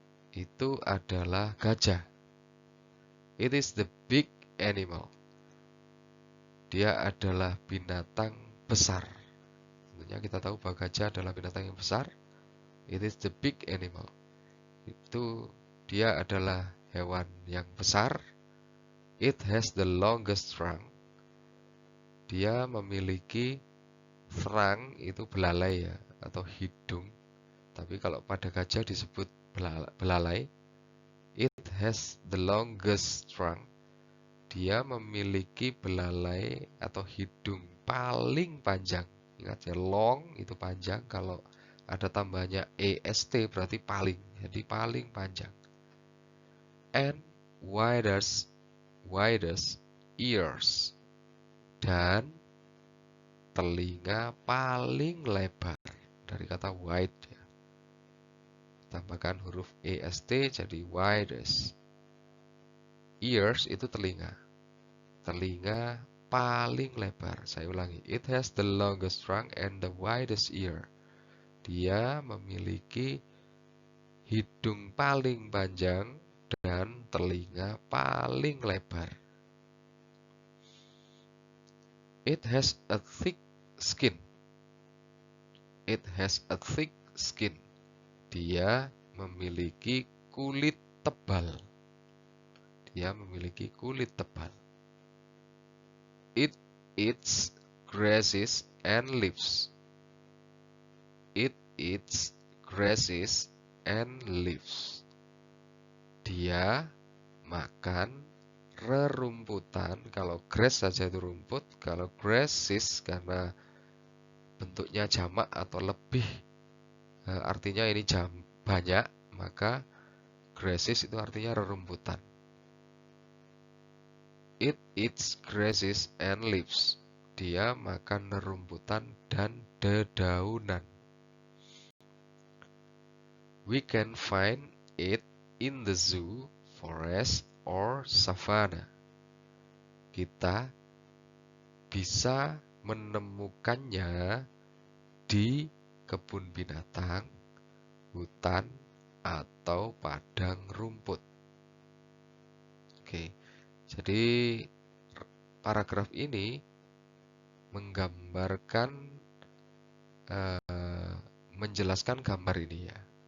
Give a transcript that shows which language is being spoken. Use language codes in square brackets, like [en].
[id] Itu adalah gajah. [en] It is the big animal. [id] Dia adalah binatang besar. Tentunya kita tahu bahwa gajah adalah binatang yang besar. [en] It is the big animal. [id] Itu dia adalah hewan yang besar. [en] It has the longest trunk. [id] Dia memiliki trunk itu belalai ya atau hidung. Tapi kalau pada gajah disebut belalai. [en] It has the longest trunk. [id] Dia memiliki belalai atau hidung paling panjang. Ingat ya, long itu panjang. Kalau ada tambahnya est berarti paling. Jadi paling panjang. [en] And widest ears. [id] Dan telinga paling lebar. Dari kata wide ya. Tambahkan huruf est jadi widest. Ears itu telinga. Telinga paling lebar. Saya ulangi. [en] It has the longest trunk and the widest ear. [id] Dia memiliki hidung paling panjang dan telinga paling lebar. [en] It has a thick skin. It has a thick skin. [id] Dia memiliki kulit tebal. Dia memiliki kulit tebal. [en] It eats grasses and leaves. It eats grasses and leaves. [id] Dia makan rerumputan. Kalau grass saja itu rumput. Kalau grasses karena bentuknya jamak atau lebih artinya ini banyak, maka grasses itu artinya rerumputan. [en] It eats grasses and leaves. [id] Dia makan rerumputan dan dedaunan. [en] We can find it in the zoo, forest, or savanna. [id] Kita bisa menemukannya di kebun binatang, hutan, atau padang rumput. Oke. Jadi paragraf ini menggambarkan, menjelaskan gambar ini ya.